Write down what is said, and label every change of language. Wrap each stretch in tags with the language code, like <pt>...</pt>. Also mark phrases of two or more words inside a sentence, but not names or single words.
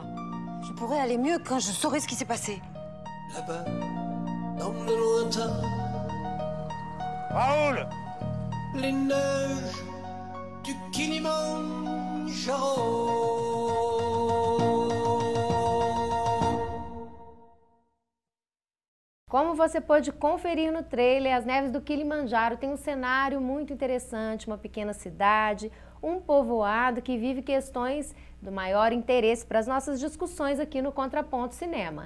<fr>Je pourrais aller mieux quand je saurais ce qui s'est passé. Là-bas, dans le lointain, Raoul! les neiges du Kilimandjaro.</fr> <pt>Como você pôde conferir no trailer, As Neves do Kilimanjaro tem um cenário muito interessante, uma pequena cidade, um povoado que vive questões do maior interesse para as nossas discussões aqui no Contraponto Cinema.</pt>